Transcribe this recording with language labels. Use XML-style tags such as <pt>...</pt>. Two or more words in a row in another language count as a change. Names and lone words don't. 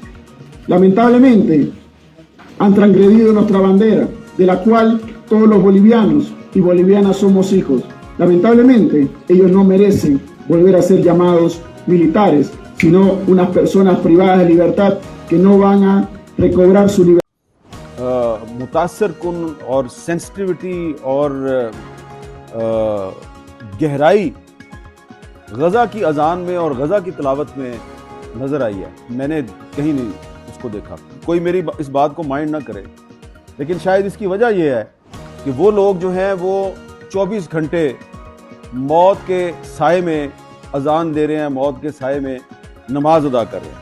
<es>Lamentablemente, han transgredido nuestra bandera, de la cual todos los bolivianos y bolivianas somos hijos. Lamentablemente, ellos no merecen volver a ser llamados militares, sino unas personas privadas de libertad que no van a recobrar su libertad.</es> <ur>متاثر کن اور سینسٹیوٹی اور گہرائی غزہ کی اذان میں اور غزہ کی تلاوت میں نظر آئی ہے. میں نے کہیں نہیں اس کو دیکھا. کوئی میری اس بات کو مائنڈ نہ کرے، لیکن شاید اس کی وجہ یہ ہے کہ وہ لوگ جو ہیں وہ 24 گھنٹے موت کے سائے میں اذان دے رہے ہیں، موت کے سائے میں نماز ادا کر رہے ہیں.</ur>